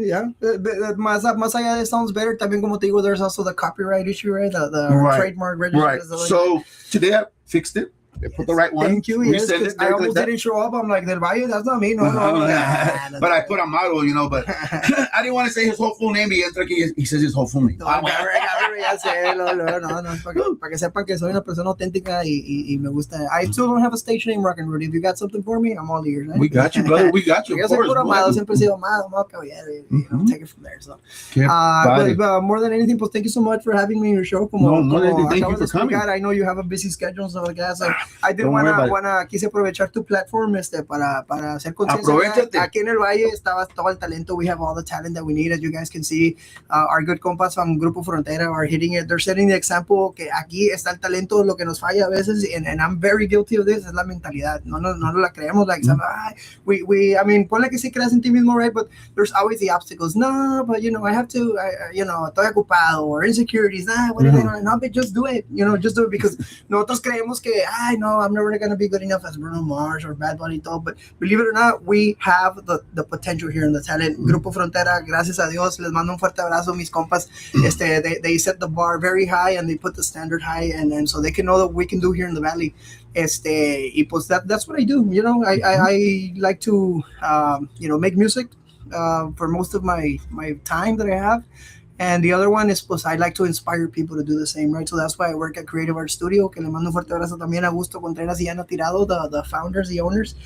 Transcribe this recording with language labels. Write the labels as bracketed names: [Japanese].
[English] yeah, [Spanish] más allá de [English] sounds better, [Spanish] también como te digo, [English] there's also the copyright issue, right? The trademark registration. Right. So today I fixed it. They put the right one. Thank you. Yes, I almost didn't show up. I'm like, Del Valle, that's not me. No. But I put a model, you know, but I didn't want to say his whole full name. He says his whole full name. [Spanish] No, ya sé, no, para que sepan que soy una persona auténtica y me gusta. [English] I still don't have a stage name, Rocknrudy. If you got something for me, I'm all ears. Right? We got you, brother. We got you. [Spanish] Yo soy puro amado, siempre he sido amado, [English] take it from there. So, but more than anything, [Spanish] pues [English] thank you so much for having me in your show. Thank you for coming. I know you have a busy schedule and stuff like that. So I did [Spanish] quise aprovechar tu [English] platform [Spanish] para hacer conciencia. Aquí en el Valle estaba todo el talento. [English] We have all the talent that we need. As you guys can see, our good compas from Grupo Frontera are hitting it. They're setting the example [Spanish] que aquí está el talento. Lo que nos falla a veces, [English] and I'm very guilty of this, [Spanish] es la mentalidad. No la creemos. [English] Like, I mean, [Spanish] ponle que sí creas en ti mismo, [English] right? But there's always the obstacles. No, but I have to, [Spanish] estoy ocupado, [English] or insecurities. No, but just do it. Just do it, because [Spanish] nosotros creemos que, no, [English] I'm never going to be good enough as Bruno Mars or Bad Bunny, but believe it or not, we have the potential here in the talent. [Spanish] Grupo Frontera, gracias a Dios, les mando un fuerte abrazo, mis compas. [English] They set the bar very high and they put the standard high, and so they can know that we can do here in the Valley. [Spanish] Y pues [English] that's what I do. I like to make music for most of my time that I have. And the other one is, [Spanish] pues, [English] I like to inspire people to do the same, right? So that's why I work at Creative Art Studio, [Spanish] que le mando un fuerte abrazo también a [English] Augusto Contreras y Ana Tirado, the founders, the owners.